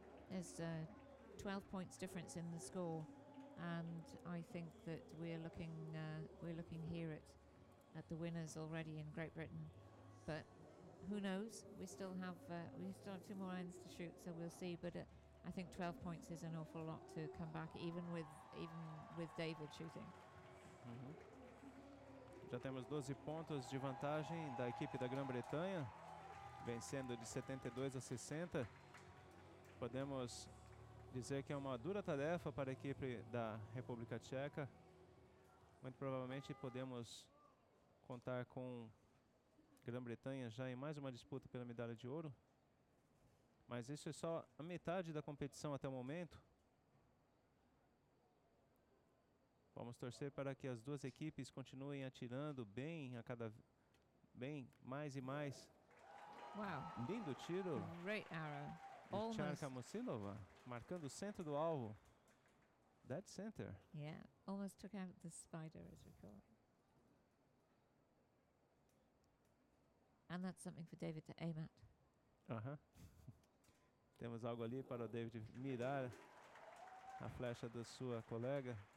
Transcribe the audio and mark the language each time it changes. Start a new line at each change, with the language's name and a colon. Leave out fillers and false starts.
English: There's 12 points difference in the score, and I think that we're looking here at the winners already in Great Britain. But who knows? We still have 2 more ends to shoot, so we'll see. But I think 12 points is an awful lot to come back, even with David shooting.
Portuguese: Já temos 12 pontos de vantagem da equipe da Grã-Bretanha, vencendo de 72 a 60. Podemos Dizer que é uma dura tarefa para a equipe da República Tcheca. Muito provavelmente podemos contar com Grã-Bretanha já em mais uma disputa pela medalha de ouro. Mas isso é só a metade da competição até o momento. Vamos torcer para que as duas equipes continuem atirando bem mais e mais.
English: Wow.
Portuguese: Lindo tiro.
English: Great arrow.
Portuguese: De
English: Almost.
Portuguese: Charka Musilova, marcando o centro do alvo.
English: Dead center. Yeah, almost took out the spider, as we call it. And that's something for David to aim at.
Portuguese: Temos algo ali para o David mirar a flecha da sua colega.